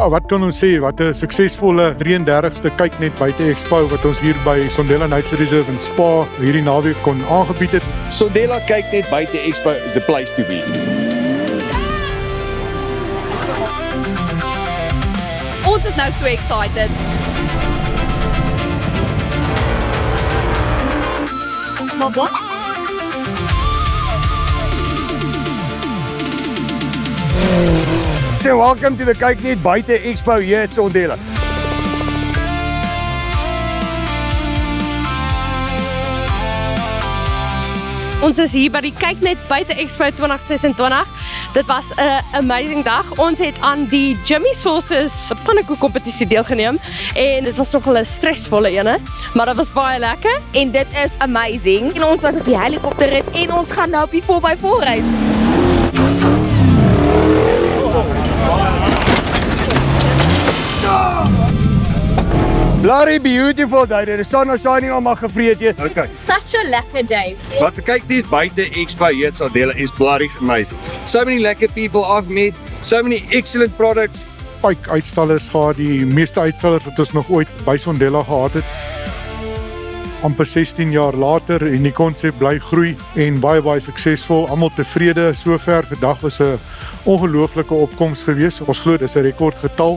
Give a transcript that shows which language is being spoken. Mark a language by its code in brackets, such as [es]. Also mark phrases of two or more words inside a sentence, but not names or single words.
[af] Ja, wat kan ons sê? Wat 'n suksesvolle 33ste kyk net buite Expo wat ons hier by Sondela Nature Reserve in Spa hierdie naweek kon aangebied het. [en] Sondela kyk net buite Expo is a place to be. [af] Ons is nou so excited. [en] So welcome to the kyk net buite Expo hier at Sondela. [af] Ons is hier by die Kyk Net Buite Expo 2026. Dit was 'n amazing dag. Ons het aan die Jimmy Sauces pannekoek kompetisie deelgeneem en dit was nogal 'n stresvolle ene, maar dit was baie lekker. En dit is amazing. En ons was op die helikopterrit en ons gaan nou op die 4x4 reis. [en] Bloody beautiful day. The sun is shining on my [af] gevreet hier. [en] Okay. Such a lekker day. Wat kyk net buite Expo hier at Sondela is bloody amazing. So many lekker people I've met, so many excellent products. [af] Pyk uitstallers gehad, die meeste uitstallers wat ons nog ooit by Sondela gehad het. Amper 16 jaar later en die konsep bly groei en baie suksesvol. Almal tevrede sover. Vandag was 'n ongelooflike opkoms geweest. Ons glo dis 'n rekordgetal.